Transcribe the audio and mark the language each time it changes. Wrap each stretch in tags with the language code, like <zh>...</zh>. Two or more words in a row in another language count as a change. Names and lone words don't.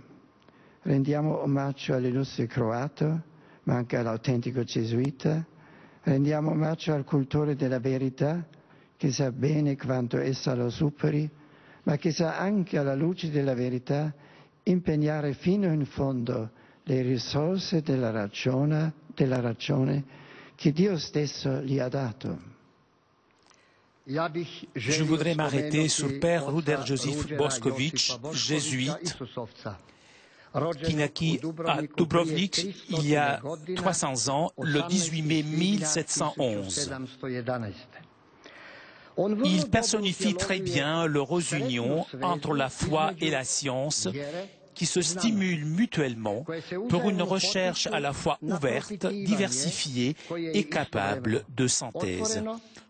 <it>Rendiamo omaggio all'illustre croato, ma anche all'autentico gesuita, rendiamo omaggio al cultore della verità, che sa bene quanto essa lo superi, ma che sa anche alla luce della verità impegnare fino in fondo le risorse della ragione che Dio stesso gli ha dato.</it> <fr>Je voudrais m'arrêter sur Père Ruđer Josip Bošković, jésuite, qui naquit à Dubrovnik il y a 300 ans, le 18 mai 1711. Il personnifie très bien l'heureuse union entre la foi et la science qui se stimulent mutuellement pour une recherche à la fois ouverte, diversifiée et capable de synthèse.</fr>